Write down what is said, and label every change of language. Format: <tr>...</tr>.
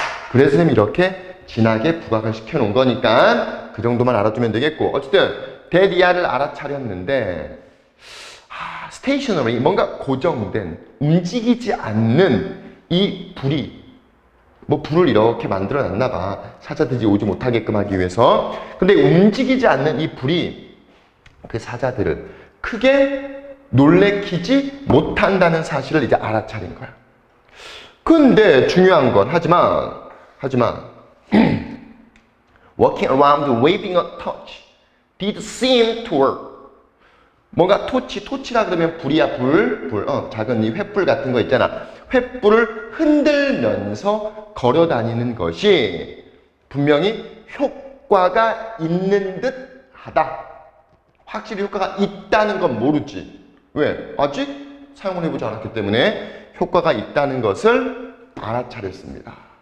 <ko>그래서 선생님이 이렇게 진하게 부각을 시켜놓은 거니까 그 정도만 알아두면 되겠고, 어쨌든 대리아를 알아차렸는데 스테이셔너리, 뭔가 고정된 움직이지 않는 이 불이 뭐 불을 이렇게 만들어 놨나 봐. 사자들이 오지 못하게끔 하기 위해서. 근데 움직이지 않는 이 불이 그 사자들을 크게 놀래키지 못한다는 사실을 이제 알아차린 거야. 근데 중요한 건 하지만</ko> <en>walking around waving a torch did seem to work.</en> <ko>뭔가 토치라 그러면 불이야, 불. 작은 이 횃불 같은 거 있잖아. 횃불을 흔들면서 걸어 다니는 것이 분명히 효과가 있는 듯 하다. 확실히 효과가 있다는 건 모르지. 왜? 아직 사용을 해보지 않았기 때문에 효과가 있다는 것을 알아차렸습니다.</ko>